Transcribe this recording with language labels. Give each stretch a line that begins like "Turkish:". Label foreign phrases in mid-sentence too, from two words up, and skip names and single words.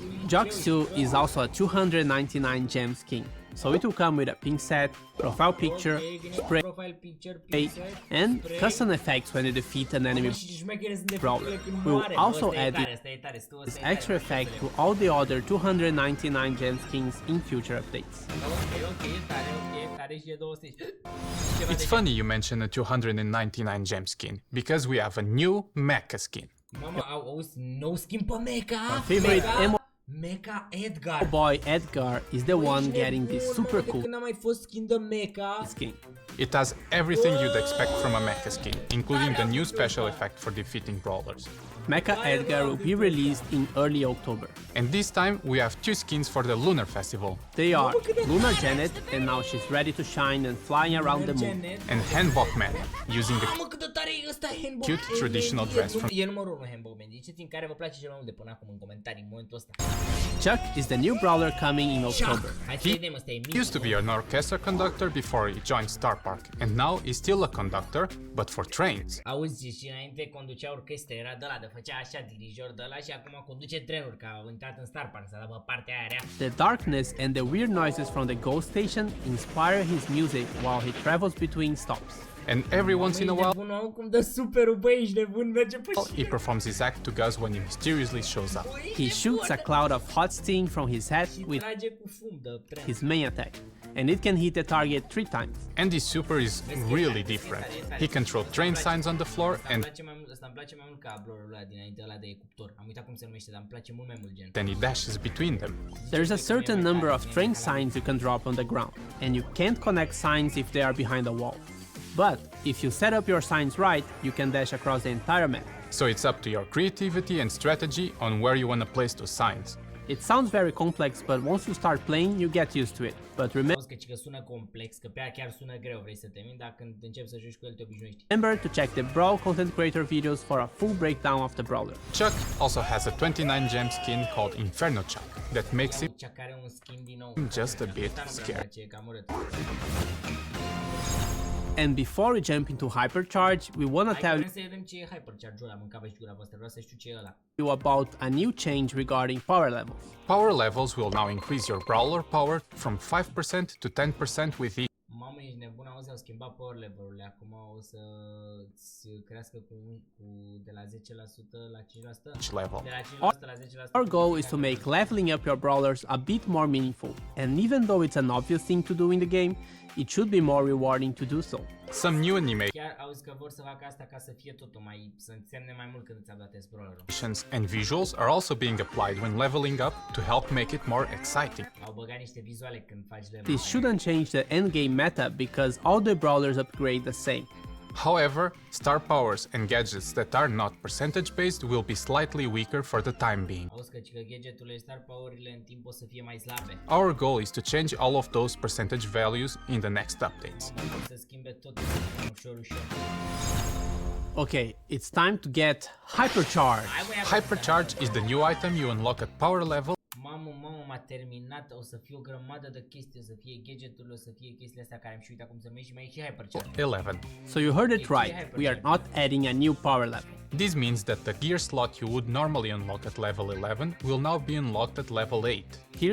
English: Jocks too. Jox 2 is also a 299 gem skin. So it will come with a pink set, profile picture, spray, profile picture, pixel, and spray. custom effects when you defeat an enemy
Romanian: Și șmecherii sunt de
English: brawler.
Romanian: făcute când
English: We will
Romanian: moare.
English: also
Romanian: Ăsta e
English: add
Romanian: tare, ăsta e tare, ăsta
English: this
Romanian: e tare.
English: extra effect to all the other 299 gem skins in future updates.
Romanian: Ok, tare și e 200.
English: It's funny you mention a 299 gem skin, because we have a new mecha skin.
Romanian: Mama, auzi, nou skin pe Mecha?
English: Favorite emo Mecha Edgar. boy Edgar is the one getting this super cool
Romanian: Când n-a mai fost skin de Mecha.
English: skin. It has everything you'd expect from a mecha skin, including the new special effect for defeating brawlers. Mecha Edgar will be released in early October. And this time we have two skins for the Lunar Festival, They are Lunar Janet, and now she's ready to shine and flying around the moon. and Hanbok Man, using the
Romanian: Mamă, cât de tare e ăsta Handball.
English: cute traditional dress from
Romanian: E numărul 1 Handball Man. Ziceți-mi care vă place cel mai mult de până acum în comentarii în momentul ăsta.
English: Chuck is the new brawler coming in October.
Romanian: Hai să vedem, ăsta e mic.
English: used to be an orchestra conductor before he joined Star Park, and now is still a conductor, but for trains.
Romanian: Auzi, și înainte conducea orchestra, era de ăla, de făcea așa dirijor de ăla și acum conduce trenuri, că a intrat în Star Park, s-a dat pe partea aia rea.
English: The darkness and the weird noises from the ghost station inspire his music while he travels between stops. And every once in a while,
Romanian: Nebun, au cum dă superul, băi, ești nebun, merge pe
English: he performs his act to Gus when he mysteriously shows up. He shoots a cloud of hot steam from his head
Romanian: și
English: with
Romanian: trage cu fum de tren.
English: his main attack, and it can hit the target 3 times. And this super is really different. He controls train signs on the floor
Romanian: Îmi
English: and
Romanian: place mai mult, ăsta îmi place mai mult ca brawlerul ăla dinainte, ăla de cuptor. Am uitat cum se numește, dar îmi place mult mai mult gen.
English: then he dashes between them. There's a certain number of train signs you can drop on the ground, and you can't connect signs if they are behind a wall. But if you set up your signs right, you can dash across the entire map. So it's up to your creativity and strategy on where you want to place those signs. It sounds very complex, but once you start playing, you get used to it. But
Romanian: Auzi că sună complex, că pe aia chiar sună greu, vrei să te minți, dar când începi să joci cu el te obișnuiești.
English: remember to check the Brawl content creator videos for a full breakdown of the brawler. Chuck also has a 29 gem skin called Inferno Chuck that makes him
Romanian: Cea care un skin din nou.
English: just a bit
Romanian: Asta nu prea
English: scary.
Romanian: place, e cam urât.
English: And before we jump into Hypercharge, we want to
Romanian: Hai
English: tell
Romanian: vrem să vedem ce e Hypercharge-ul ăla, mâncava și gura voastră, vreau să știu ce e ăla.
English: you about a new change regarding power levels. Power levels will now increase your brawler power from 5% to 10% with each
Romanian: Mamă, ești nebun, auzi, au schimbat
English: power level-urile,
Romanian: acum o să crească de la 10% la 5%.
English: level.
Romanian: De la 5% la 10%.
English: Our goal is to make leveling up your brawlers a bit more meaningful, and even though it's an obvious thing to do in the game, it should be more rewarding to do so. Some new
Romanian: Chiar auzi că vor să facă asta ca să fie totul mai, să însemne mai mult când îți updatezi brawlerul.
English: animations and visuals are also being applied when leveling up to help make it more exciting.
Romanian: Au băgat niște vizuale când faci level.
English: This shouldn't change the endgame meta because all the brawlers upgrade the same. However, star powers and gadgets that are not percentage based will be slightly weaker for the time being.
Romanian: Auzi că gadgeturile,
English: star power-urile
Romanian: în timp o să fie mai slabe.
English: Our goal is to change all of those percentage values in the next updates.
Romanian: Mamă, să schimbe tot ușor.
English: Okay, it's time to get Hypercharge.
Romanian: Hai, băi,
English: Hypercharge is the new item you unlock at power level
Romanian: Mamă, m-a terminat, o să fie o grămadă de chestii, o să fie gadgeturile, o să fie chestiile astea care am și uitat cum se numește și mai e și Hypercharge.
English: 11. So you heard it right, we are not adding a new power level. This means that the gear slot you would normally unlock at level 11 will now be unlocked at level 8.